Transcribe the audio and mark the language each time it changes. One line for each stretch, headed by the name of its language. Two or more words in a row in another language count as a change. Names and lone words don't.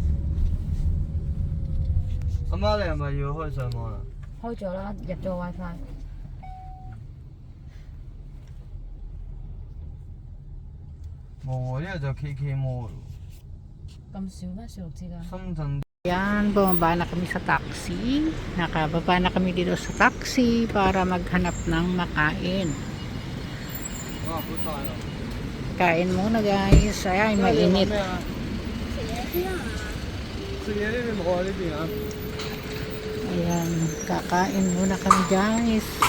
Cantonese: 阿媽，你係咪要開上網啊？開咗啦，入咗 WiFi。冇喎，呢個就 KK Mall。咁少咩小綠之家？深圳。
Filipino: Yan, bumaba na kami sa taxi. Nakababa na kami dito sa taxi para maghanap ng makain. Kain muna guys. Ay, mainit. Ayan, kakain muna kami guys.